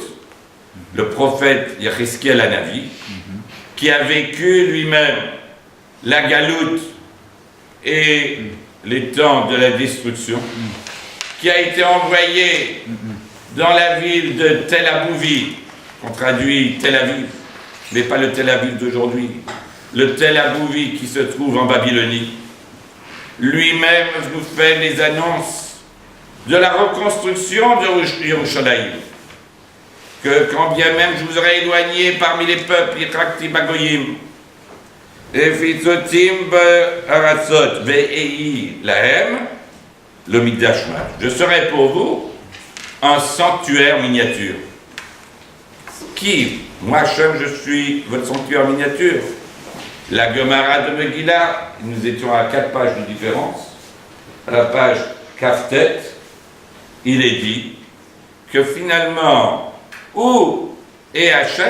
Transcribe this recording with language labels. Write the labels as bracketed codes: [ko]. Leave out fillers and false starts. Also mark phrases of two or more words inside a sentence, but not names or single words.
[fr] Le prophète Yecheskel Hanavi, qui a vécu lui-même la galoute et les temps de la destruction, qui a été envoyé dans la ville de Tel Abouvi, qu'on traduit Tel Aviv, mais pas le Tel Aviv d'aujourd'hui, le Tel Abouvi qui se trouve en Babylonie. Lui-même nous fait les annonces de la reconstruction de Yerushalayim, que quand bien même je vous aurais éloigné parmi les peuples, [he] הרחקתים בגוים, הפיצותים ארצות ואהי להם, ל מקדש מעט. [fr] Je serai pour vous un sanctuaire miniature. Qui? Moi, Hachem, je suis votre sanctuaire miniature. La Gemara de Megillah, nous étions à 4 pages de différence. À la page Kaftet, il est dit que finalement, où est Hachem?